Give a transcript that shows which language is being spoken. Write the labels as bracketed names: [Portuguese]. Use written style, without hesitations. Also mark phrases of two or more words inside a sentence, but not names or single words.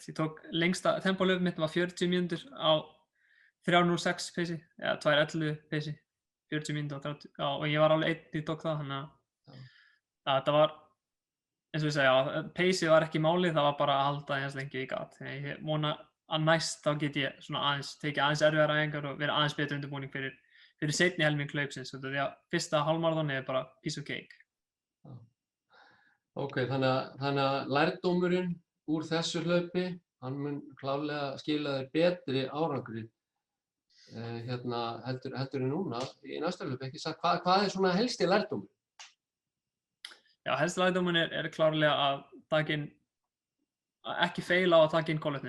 [Icelandic] Ég tók lengsta tempóhlaupið mitt var 40 mínútur á 3:06 peysi, eða 2:11 peysi, 40 mínútur á 30, já, og ég var alveg einn í tók það, þannig að þetta var, eins og ég segja, peysið var ekki málið, það var bara að halda eins lengi ég gat. Ég vona að næst þá get ég svona aðeins, tekið aðeins erfiðar æfingar og verið aðeins betri undirbúning fyrir seinni helming hlaupsins. Því að fyrsta hálfmaraþoni er bara [English] piece of cake. [Icelandic] Ok, þannig að lærdómurinn úr þessu hlaupi, hann mun klárlega skila þér betri árangri heldur en núna í næsta hlaupi, ekki sagt, hvað er svona helsti lærdómur? Já, helsti lærdómurinn er klárlega að ekki feila á að taka inn kolvetnin.